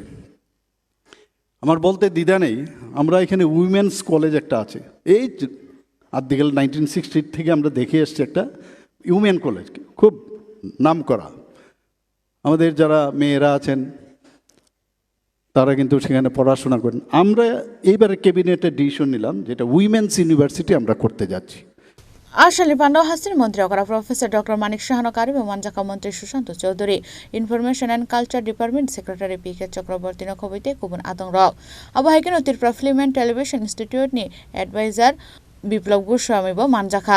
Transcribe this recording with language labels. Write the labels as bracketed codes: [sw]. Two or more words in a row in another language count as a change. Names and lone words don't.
[bn] আমার বলতে দ্বিধা নেই, আমরা এখানে [en] women's college [bn] একটা আছে, এই আদিকাল 1960 থেকে আমরা দেখে এসছি একটা [en] women college, [bn] খুব নাম করা। আমাদের যারা মেয়েরা আছেন তারা কিন্তু সেখানে পড়াশোনা করেন। আমরা এইবারে ক্যাবিনেটে ডিসিশন নিলাম যেটা [en] women's university [bn] আমরা করতে যাচ্ছি। [trp] Ashali Pando Hastin Montri Professor Dr. Manik Shahano Karibu Manjaka Montri Shushanto Chaudhuri, Information and Culture Department Secretary P.K. Chakrabortino Kobite Kubun Atong Rao. Abahagen Tirpra Film and Television Institute ni Advisor Biplab Goswami Manjaka.